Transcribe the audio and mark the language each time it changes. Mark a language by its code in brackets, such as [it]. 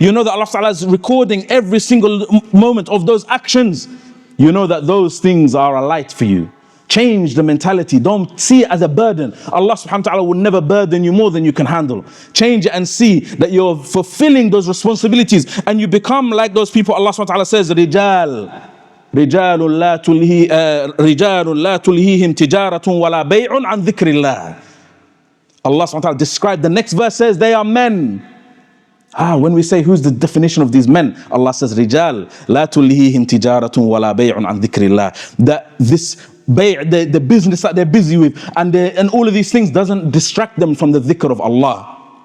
[en] You know that Allah subhanahu wa ta'ala is recording every single moment of those actions. You know that those things are a light for you. Change the mentality. Don't see it as a burden. Allah subhanahu wa ta'ala will never burden you more than you can handle. Change it and see that you're fulfilling those responsibilities, and you become like those people. Allah subhanahu wa ta'ala says, [ar] رِجَالٌ لَا تُلْهِيهِمْ تِجَارَةٌ وَلَا بَيْعٌ عَنْ ذِكْرِ اللَّهِ. [en] Allah subhanahu wa ta'ala described, the next verse says, they are men. When we say who's the definition of these men, Allah says, [ar] Rijal, la tulhihim tijaratun wala bay'un an dhikrillah. [en] That this the business that they're busy with and all of these things doesn't distract them from the dhikr of Allah.